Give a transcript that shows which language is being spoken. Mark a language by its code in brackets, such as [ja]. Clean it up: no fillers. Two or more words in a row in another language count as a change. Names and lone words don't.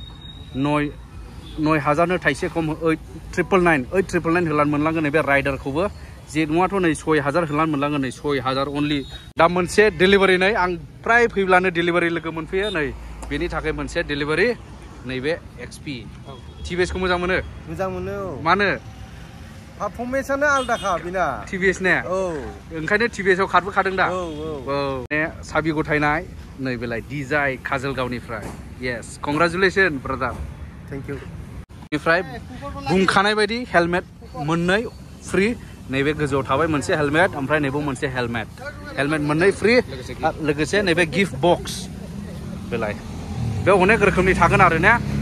[brx] 9,000नो थाइसे खम 8,999 होब्लानो मोनलांगोन नै बे राइडारखौबो जेनुआथ' नै 6,000 होब्लानो मोनलांगोन नै 6,000 अनलि दा मोनसे डेलिभारि नै आं प्राय फैब्लानो डेलिभारि लोगो मोनफैयो नै बेनि थाखाय मोनसे डेलिभारि नैबे XP TVS खौ मोजां मोनो मानो पारफरमेन्सआनो आलदाखा बिना TVS ने ओंखायनो TVS आव खारबोखादों दा साबि गथायनाय नैबेलाय डिजाइ काजलगावनिफ्राय [en] yes congratulation brother thank you [brx] बेनिफ्राय बुंखानाय बायदि हेलमेट मोननै फ्रि नैबे गोजौआव थाबाय मोनसे हेलमेट ओमफ्राय नैबे मोनसे हेलमेट मोननै फ्रि लोगोसे नैबे [en] gift box [brx] बेलाय बेयाव अनेक रोखोमनि थागोन आरो ने